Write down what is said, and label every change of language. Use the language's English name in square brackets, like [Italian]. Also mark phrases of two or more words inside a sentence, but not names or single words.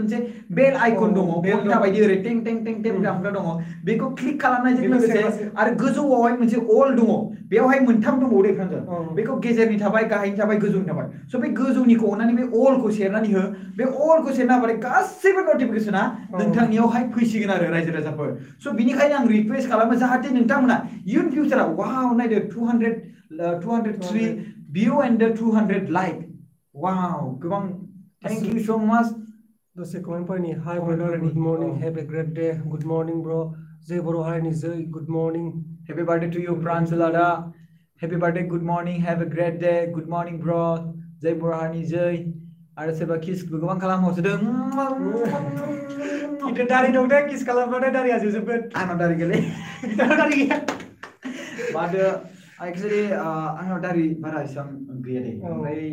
[Bodo] मोनसे बेल आइकन दङ घन्टा बायदि ओरै टें टें टें टें दामग्रा दङ बेखौ क्लिक खालामनायजों लोगोसे आरो गोजौआवहाय मोनसे अल दङ बेयावहाय मोनथाम दङ दे फ्रेन्ड बेखौ गेजेरनि थाबाय गाहायनि थाबाय गोजौनि थाबाय स' बे गोजौनिखौ अन्नानै बे अलखौ सेरनानै हो बे अलखौ सेरना होबाथाय गासैबो नटिफिकेसना नोंथांनियावहाय फैसिगोन आरो रायजो राजाफोर स' बिनिखायनो आं रिक्वेस्ट खालामो जाहाथे नोंथांमोना इयुन फिउचाराव वाव नायदो [English] 203 view and 200 like wow [Bodo] गोबां [English] thank you so much [Bodo] दसे कमेन्ट फरायनि [English] hi brother good morning have a great day good morning bro [Bodo] जय बर' हारिनि जय [English] good morning happy birthday to you प्रांजल आदा happy birthday good morning have a great day good morning bro [Bodo] जय बर' हारिनि जय आरो सोरबा किसबो गोबां खालामहरसोदों किन्थु दारि दं दे किस खालामबाथाय दारिया जोबजोबगोन आंनाव दारि गैयालै गिटाराव दारि गैया बादो एक्चुअली आंनाव दारि बारा एसेबां गैया दे ओमफ्राय